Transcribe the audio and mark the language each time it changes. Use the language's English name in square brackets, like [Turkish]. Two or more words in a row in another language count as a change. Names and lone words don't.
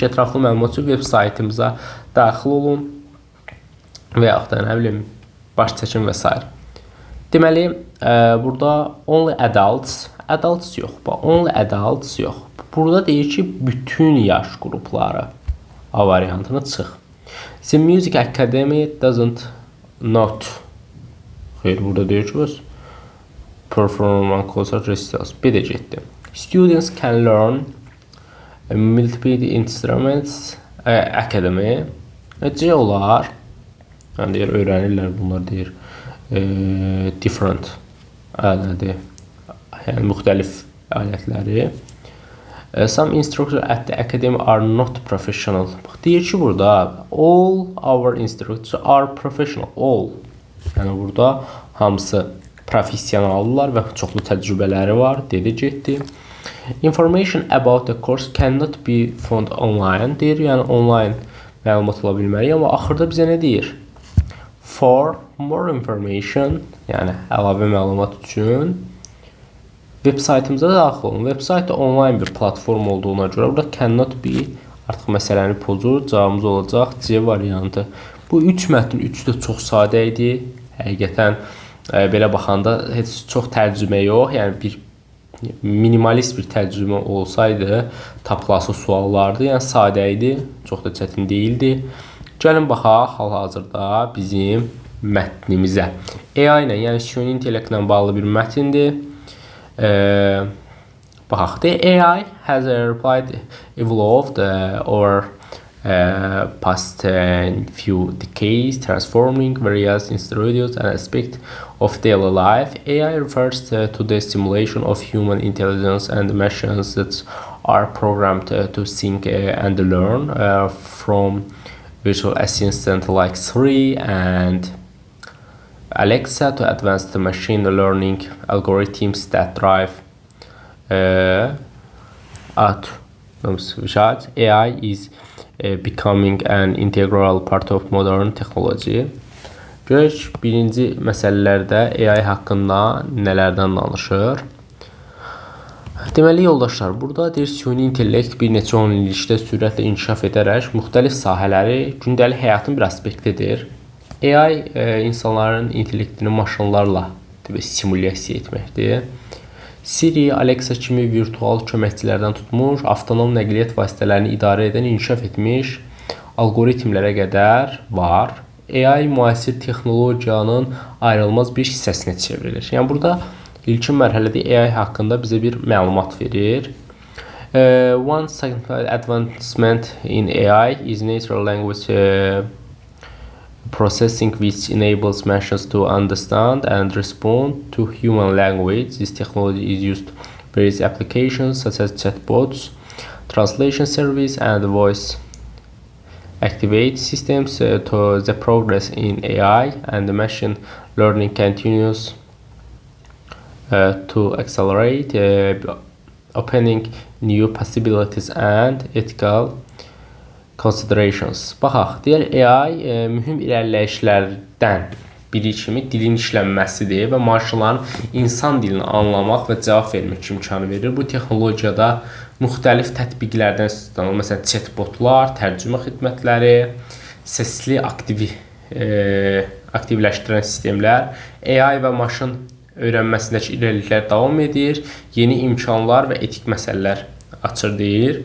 [Azerbaijani] Ətraflı məlumat üçün veb saytımıza daxil olun və yaxud da nə bilim baş çəkin və s. Deməli, burada [English] only adults [Azerbaijani] yox. [English] Only adults yox. [Azerbaijani] Burada deyir ki, bütün yaş qrupları A variantını çıx. [English] The Music Academy doesn't not. [Azerbaijani] Xeyr, burada deyir ki, [English] perform concert recitals. [Azerbaijani] Bir də getdi. [English] Students can learn multiple instruments academy. [Azerbaijani] Necə olar? Yəni deyir, öyrənirlər bunlar deyir. Different alədir. Yəni müxtəlif alətləri. [English] Some instructors at the academy are not professional. [Azerbaijani] Bax deyir ki, burada [English] all our instructors are professional. All. [Azerbaijani] Yəni burada hamısı professionallar və çoxlu təcrübələri var. Dedi, getdi. [English] Information about the course cannot be found online. [Azerbaijani] Deyir, yəni online məlumat ola bilməliyik. Amma axırda bizə nə deyir? [English] For more information, [Azerbaijani] yəni əlavə məlumat üçün web saytımıza daxil olun. Web saytda online bir platform olduğuna görə burada [English] cannot be [Azerbaijani] artıq məsələni pozur. Cavabımız olacaq C variantı. Bu 3 mətn 3 də çox sadə idi. Həqiqətən belə baxanda heç çox tərcümə yox. Yəni bir minimalist bir tərcümə olsaydı tapılası suallardı. Yəni sadə idi, çox da çətin değildi. Gəlin baxaq hal-hazırda bizim mətnimizə. AI ilə, yəni süni intellektlə bağlı bir mətindir. Baxaq. [English] The AI has evolved over past few decades, transforming various institutions and aspects of daily life. AI refers to the simulation of human intelligence and machines that are programmed to think and learn from virtual assistants like Siri and Alexa to advanced machine learning algorithms that drive AI is becoming an integral part of modern technology. [Azerbaijani] Görək birinci məsələlərdə AI haqqında nələrdən danışır. Deməli yoldaşlar, burada deyir süni intellekt bir neçə 10 illikdə sürətlə inkişaf edərək müxtəlif sahələri gündəlik həyatın bir aspektidir. AI insanların intellektini maşınlarla simulyasiya etməkdir. Siri, Alexa kimi virtual köməkçilərdən tutmuş, avtonom nəqliyyat vasitələrini idarə edən inkişaf etmiş algoritmlərə qədər var. AI müasir texnologiyanın ayrılmaz bir hissəsinə çevrilir. Yəni burada İlkin mərhələdə AI haqqında bizə bir məlumat verir. [English] One significant advancement in AI is natural language processing, which enables machines to understand and respond to human language. This technology is used in various applications such as chatbots, translation service, and voice activate systems. To the progress in AI and the machine learning continues to accelerate, opening new possibilities and ethical considerations. [Azerbaijani] Baxaq, deyir AI mühüm irəliləyişlərdən biri kimi dilin işlənməsidir və maşınların insan dilini anlamaq və cavab vermək imkanı verir. Bu texnologiyada müxtəlif tətbiqlərdən istifadə olunur. Məsələn, chatbotlar, tərcümə xidmətləri, səsli aktiv aktivləşdirən sistemlər, AI və maşın öyrənməsindəki irəliliklər davam edir, yeni imkanlar və etik məsələlər açır deyir.